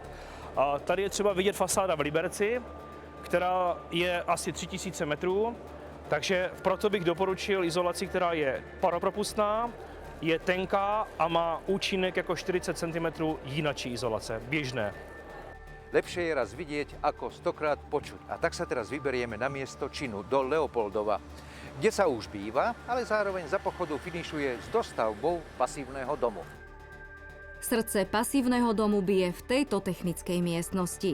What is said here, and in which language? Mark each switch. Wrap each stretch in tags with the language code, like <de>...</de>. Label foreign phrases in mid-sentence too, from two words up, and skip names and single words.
<cs>Tady je třeba vidět fasáda v Liberci, která je asi 3000 metrů, takže proto bych doporučil izolaci, která je paropropustná, je tenká a má účinek jako 40 cm jinačí izolace, běžné.</cs> <sk>Lepšie je raz vidieť, ako 100-krát počuť. A tak sa teraz vyberieme na miesto činu, do Leopoldova, kde sa už býva, ale zároveň za pochodu finišuje s dostavbou pasívneho domu. Srdce pasívneho domu bije v tejto technickej miestnosti.</sk>